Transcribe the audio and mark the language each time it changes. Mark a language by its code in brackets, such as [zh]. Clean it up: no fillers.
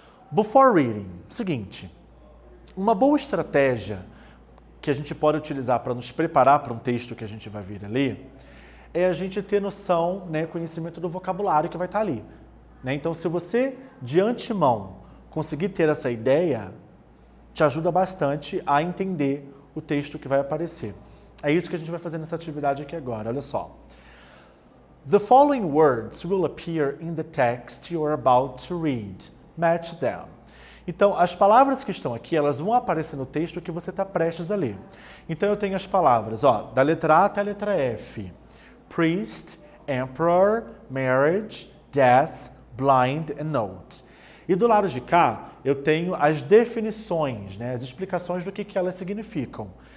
[en] Before reading, [pt] seguinte, uma boa estratégia que a gente pode utilizar para nos preparar para um texto que a gente vai vir a ler é a gente ter noção, né, conhecimento do vocabulário que vai estar ali. Né? Então, se você, de antemão, conseguir ter essa ideia, te ajuda bastante a entender o texto que vai aparecer. É isso que a gente vai fazer nessa atividade aqui agora, olha só. [en] The following words will appear in the text you are about to read. Match them. [pt] Então, as palavras que estão aqui, elas vão aparecer no texto que você está prestes a ler. Então, eu tenho as palavras, ó, da letra A até a letra F. [en] Priest, emperor, marriage, death, blind and note. [pt] E do lado de cá, eu tenho as definições, né, as explicações do que elas significam.